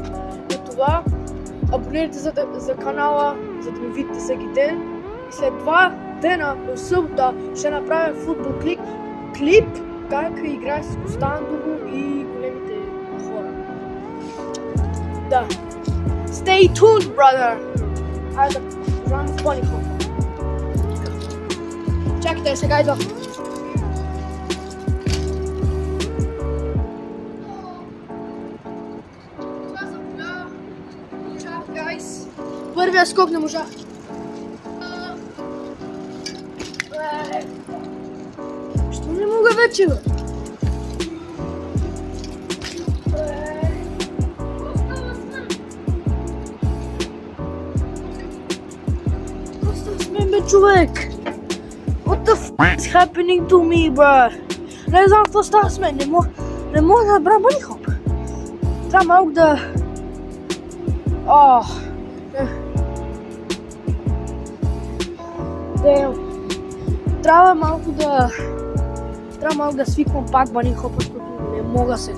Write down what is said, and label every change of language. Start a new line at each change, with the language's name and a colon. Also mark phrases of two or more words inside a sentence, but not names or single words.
Bulgarian: И това абонирайте за канала, за да ми видите всеки ден. И след 2 дена, в събота, ще направя футбол клип, как играе с Костандово и големите хора. Да.
English: Stay tuned, brother!
Bulgarian: Айде да ран в
English: bunny hopa.
Bulgarian: Чакайте, сега идва. Първия скок не можах. Що не мога вече, бе? Какво с мен, бе, човек?
English: What the f*** is happening to me, bro?
Bulgarian: Не знам какво става с мен, не мога да набра
English: bunny hop.
Bulgarian: Трябва малко да... Трябва малко да свиквам пак
English: bunny hopa,
Bulgarian: защото не мога сега.